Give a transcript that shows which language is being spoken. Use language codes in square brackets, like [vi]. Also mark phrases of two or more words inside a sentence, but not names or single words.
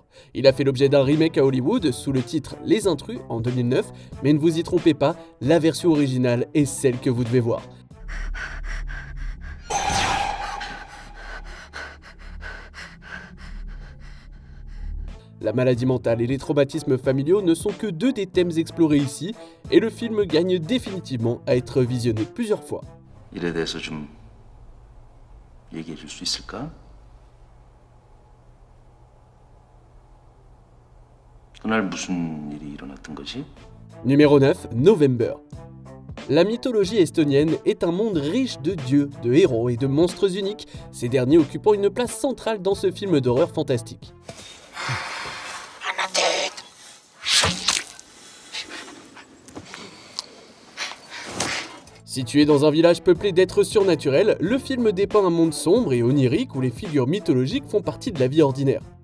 [fr] Il a fait l'objet d'un remake à Hollywood sous le titre Les Intrus en 2009, mais ne vous y trompez pas, la version originale est celle que vous devez voir. La maladie mentale et les traumatismes familiaux ne sont que deux des thèmes explorés ici, et le film gagne définitivement à être visionné plusieurs fois. [ko] 일에 대해서 좀 얘기해 줄 수 있을까? 그날 무슨 일이 일어났던 거지? [fr] Numéro 9, November. La mythologie estonienne est un monde riche de dieux, de héros et de monstres uniques, ces derniers occupant une place centrale dans ce film d'horreur fantastique. Situé dans un village peuplé d'êtres surnaturels, le film dépeint un monde sombre et onirique où les figures mythologiques font partie de la vie ordinaire.